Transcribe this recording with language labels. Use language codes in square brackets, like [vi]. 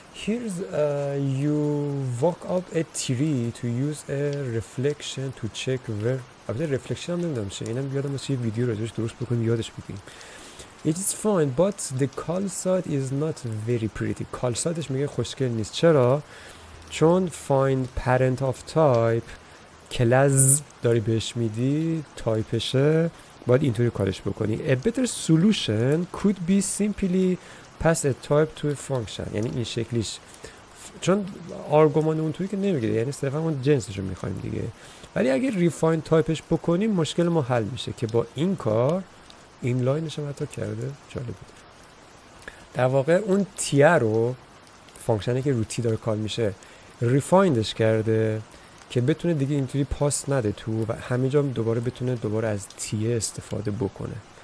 [en] Here's you walk up a tree to use a reflection to check where. [fa] البته رفلکشن هم نمیدونم چه، اینم یادم از یه ویدیو راجعش درست بکنیم یادش بگیریم. [en] It is fine but the call side is not very pretty. [fa] call sideش میگه خوشگل نیست. چرا؟ چون find parent of type کلاس داری بهش میدی، تایپشه، باید اینطوری کارش بکنی. [en] A better solution could be simply pass a type to a function. [fa] یعنی این شکلیش، چون آرگومان اونطوری که نمیگه، یعنی صرفا اون جنسشو میخوایم دیگه. ولی اگه ریفاین تایپش بکنیم مشکل ما حل میشه که با این کار این لاینش هم حتی کرده. جالب بود. در واقع اون تیه رو، فانکشنی که رو تی داره کال میشه، ریفایندش کرده که بتونه دیگه اینطوری پاس نده تو و همینجا دوباره بتونه دوباره از تیه استفاده بکنه.